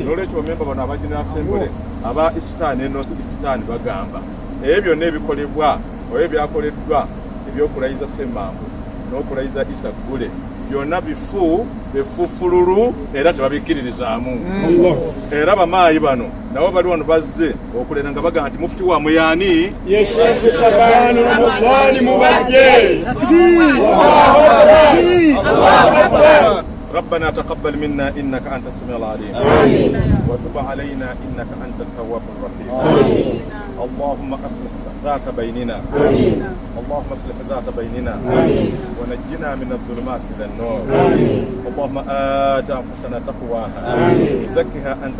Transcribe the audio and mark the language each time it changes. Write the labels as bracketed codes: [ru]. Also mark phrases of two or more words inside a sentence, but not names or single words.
[lg] n'olwekyo bamemba bano aba General Assembly aba Eastern ne North Eastern bagamba ebyo byonna ebikolebwa oba ebyakoleddwa ebyokulayiza Semambo n'okulayiza Isa Gule byonna bifufululu era tebabikkiririzaamu era bamaayi bano nabo bali wano bazze okulera nga bagamba nti mufti wammwe yaani ye Sheikh Shaban Ramadan Mubajje. [ar] ربنا تقبل منا إنك أنت السميع العليم وتب علينا إنك أنت التواب الرحيم اللهم أصلح ذات بيننا اللهم اصلح ذات بيننا ونجنا من الظلمات إلى النور اللهم آت أنفسنا تقواها زكها أنت